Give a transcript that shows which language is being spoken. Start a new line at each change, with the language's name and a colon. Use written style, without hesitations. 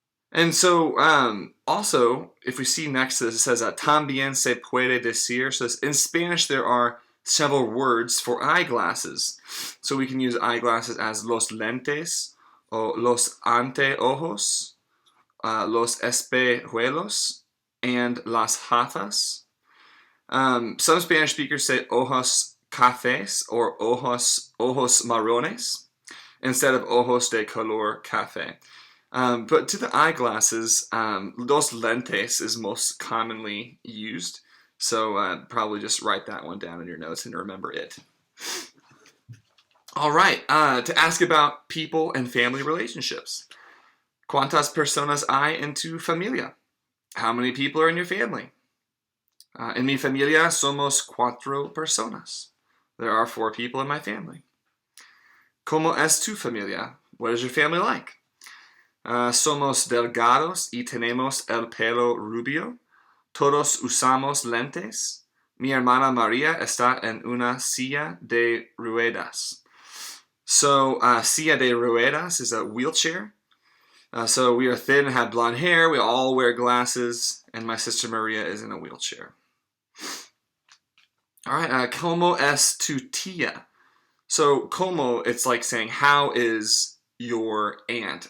English: And so, also, if we see next to this, it says,
Spanish: también se puede decir.
English: So in Spanish, there are several words for eyeglasses. So we can use eyeglasses as los lentes, or los anteojos, los espejuelos, and las gafas. Some Spanish speakers say ojos cafés or ojos marrones instead of ojos de color café. But to the eyeglasses, los lentes is most commonly used. So probably just write that one down in your notes and remember it. All right, to ask about people and family relationships.
Spanish: ¿Cuántas personas hay en tu familia?
English: How many people are in your family?
Spanish: En mi familia somos 4 personas.
English: There are 4 people in my family.
Spanish: ¿Cómo es tu familia?
English: What is your family like?
Spanish: Somos delgados y tenemos el pelo rubio. Todos usamos lentes. Mi hermana María está en una silla de ruedas.
English: So, silla de ruedas is a wheelchair. So we are thin and have blonde hair. We all wear glasses. And my sister Maria is in a wheelchair. All right,
Spanish: ¿cómo es tu tía?
English: So, ¿cómo, it's like saying, how is your aunt?